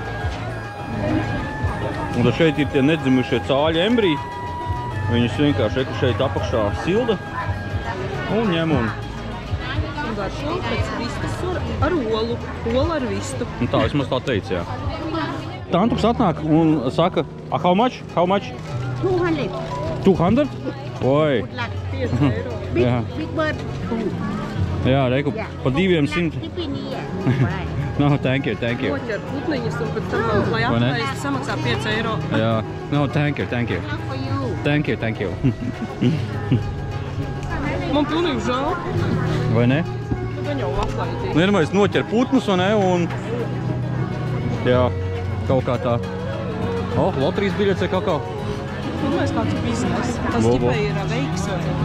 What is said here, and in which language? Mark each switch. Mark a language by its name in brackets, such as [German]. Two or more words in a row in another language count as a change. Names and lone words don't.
[Latvian] Un tad šeit ir tie nedzimušie cāļi embriji. Viņus vienkārši šeit apakšā silda un ņem un... Un garšo pēc vistas ar olu. Ola ar vistu. Un tā, vismaz tā teica, jā. Tantuks atnāk un saka, [English] how much? How much? [Latvian] 200. 200? Oi. 5 eiro. [English] Big bird. [Latvian] Jā, reiku, pa 200. No, [English] thank you. [Latvian] Noķer putniņas un pēc tam, lai aptaist, samaksā 5 eiro. Jā, no, [English] thank you. Thank you. [Latvian] Man pilnīgi žēl. Vai ne? Tad viņi jau aplaidīja. Vienmēr noķer putnus, vai ne? Un... Jā, kaut kā tā. Loterijas biļets vai kaut kā? Pirmais kāds biznes. Tas ķipa ir veiks vai ne?